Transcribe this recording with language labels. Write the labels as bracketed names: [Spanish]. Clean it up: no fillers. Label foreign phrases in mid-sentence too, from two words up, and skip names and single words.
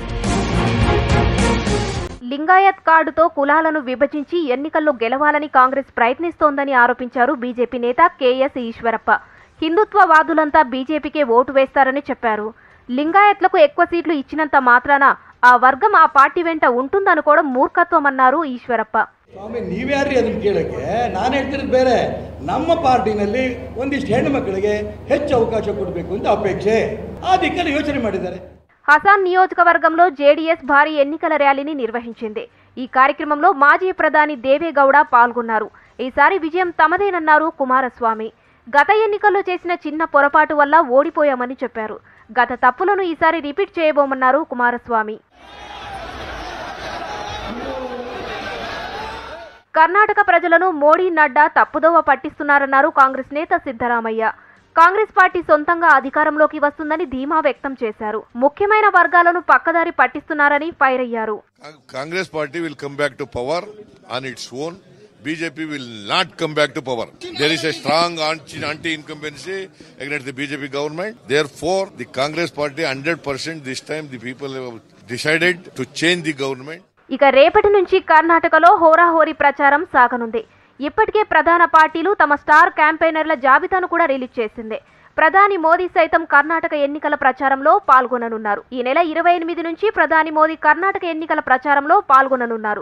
[Telugu] లింగాయత్ కార్డుతో కులాలను విభజించి ఎన్నికల్లో గెలవాలని కాంగ్రెస్ ప్రయత్నిస్తోందని ఆరోపించారు బీజేపీ నేత కేఎస్ ఈశ్వరప్ప. హిందుత్వవాదులంతా బీజేపీకే ఓటు వేస్తారని చెప్పారు. లింగాయత్లకు ఎక్కువ సీట్లు ఇచ్చినంత మాత్రాన ఆ వర్గం ఆ పార్టీ వెంట ఉంటుందనుకోవడం ಮೂರ್ಖತ್ವమన్నారు ಈಶ್ವರಪ್ಪ. [Kannada] ಸ್ವಾಮಿ ನೀವ್ಯಾರ್ರಿ ಅದನ್ನ ಕೇಳಕ್ಕೆ? ನಾನು ಹೇಳ್ತಿರೋದು ಬೇರೆ. ನಮ್ಮ ಪಾರ್ಟಿನಲ್ಲಿ ಒಂದಿಷ್ಟು ಹೆಣ್ಣು ಮಕ್ಕಳಿಗೆ ಹೆಚ್ಚು ಅವಕಾಶ ಕೊಡಬೇಕು ಅಂತ ಅಪೇಕ್ಷೆ. ಆ ದಿಕ್ಕಲ್ಲಿ ಯೋಚನೆ ಮಾಡಿದ್ದಾರೆ. [Telugu] హసాన్ నియోజకవర్గంలో జేడీఎస్ భారీ ఎన్నికల ర్యాలీని నిర్వహించింది. ఈ కార్యక్రమంలో మాజీ ప్రధాని దేవేగౌడ పాల్గొన్నారు. ఈసారి విజయం తమదేనన్నారు కుమారస్వామి. గత ఎన్నికల్లో చేసిన చిన్న పొరపాటు వల్ల ఓడిపోయామని చెప్పారు. గత తప్పులను ఈసారి రిపీట్ చేయబోమన్నారు కుమారస్వామి. కర్ణాటక ప్రజలను మోడీ, నడ్డా తప్పుదోవ పట్టిస్తున్నారన్నారు కాంగ్రెస్ నేత సిద్ధరామయ్య. కాంగ్రెస్ పార్టీ సొంతంగా అధికారంలోకి వస్తుందని ధీమా వ్యక్తం చేశారు. ముఖ్యమైన వర్గాలను పక్కదారి పట్టిస్తున్నారని ఫైర్ అయ్యారు. [English] Congress party will come back to power on its own. BJP will not come back to power. There is a strong anti-incumbency against the BJP government. Therefore, the Congress party 100% this time the people have decided to change the government. [Telugu] ఇక రేపటి నుంచి కర్ణాటకలో హోరాహోరీ ప్రచారం సాగనుంది. ఇప్పటికే ప్రధాన పార్టీలు తమ [English] star campaigners [Telugu] జాబితాను కూడా రిలీజ్ చేసింది. ప్రధాని మోదీ సైతం కర్ణాటక ఎన్నికల ప్రచారంలో పాల్గొననున్నారు. ఈ నెల 28 నుంచి ప్రధాని మోదీ కర్ణాటక ఎన్నికల ప్రచారంలో పాల్గొననున్నారు.